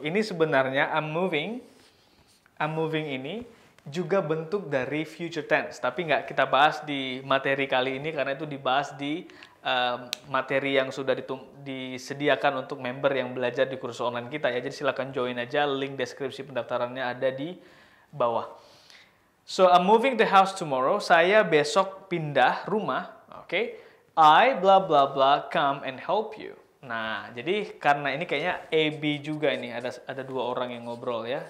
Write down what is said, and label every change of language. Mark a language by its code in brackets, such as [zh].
[id] Ini sebenarnya [en] I'm moving [id] ini juga bentuk dari future tense. Tapi nggak kita bahas di materi kali ini karena itu dibahas di materi yang sudah disediakan untuk member yang belajar di kursus online kita ya. Jadi silakan join aja, link deskripsi pendaftarannya ada di bawah. [en] So I'm moving the house tomorrow. [id] Saya besok pindah rumah. Oke. [en] I blah blah blah come and help you. [id] Nah, jadi karena ini kayaknya A B juga ini ada dua orang yang ngobrol ya.